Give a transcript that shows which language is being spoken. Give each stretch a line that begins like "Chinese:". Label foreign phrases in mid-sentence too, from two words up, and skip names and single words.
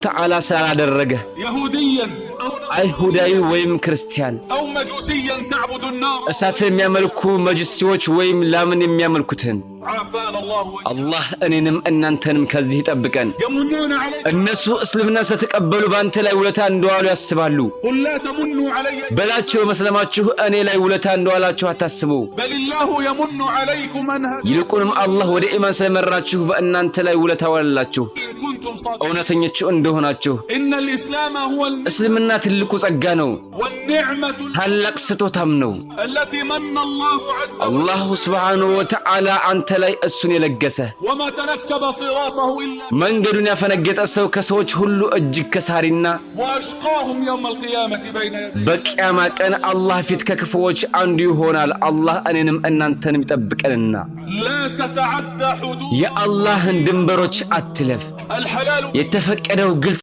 Arabic: تعالى سلا درجة يهوديا
Amharic: አይሁዳዊ ወይም ክርስቲያን
Arabic: أو مجوسيا تعبد النار
Amharic: እሳትን የሚያመልኩ መጅሲዎች ወይም ላምን የሚያመልኩትን
Arabic: عافانا الله
Amharic: አላህ እኔንም እናንተንም ከዚህ ይጠብቀን
Arabic: يمنون عليك
Amharic: እነሱ እስልምና ስለተቀበሉ ባንተ ላይ ውለታ እንደዋሉ ያስባሉ
Arabic: قل لا تمنوا علي
Amharic: በላቸው መስለማችሁ እኔ ላይ ውለታ እንደዋላችሁ አታስቡ
Arabic: بل الله يمن عليكم أن هداكم
Amharic: ይልቁንም አላህ ወደ ኢማን ስለመራችሁ በእናንተ ላይ ውለታ ዋላችሁ
Arabic: إن كنتم صادقين
Amharic: እውነተኞች እንደሆናችሁ
Arabic: إن الإسلام هو
Amharic: እስልምና ትልቁ ጸጋ ነው
Arabic: والنعمة
Amharic: ታላቅ ስጦታም ነው
Arabic: التي من الله عز وجل
Amharic: አላህ
Arabic: سبحانه وتعالى
Amharic: አንተ ላይ እሱን የለገሰ
Arabic: وما تنكب صراطه إلا
Amharic: መንገዱን ያፈነገጠ ሰው ከሰዎች ሁሉ እጅግ ከሳሪና
Arabic: وأشقاهم يوم القيامة بين يديه
Amharic: በቂያማ ቀን አላህ ፊት ከክፉዎች አንዱ ይሆናል አላህ እኔንም እናንተንም ይጠብቀንና
Arabic: لا تتعدى حدود
Amharic: የአላህን ድንበሮች አትለፍ
Arabic: الحلال
Amharic: የተፈቀደው ግልጽ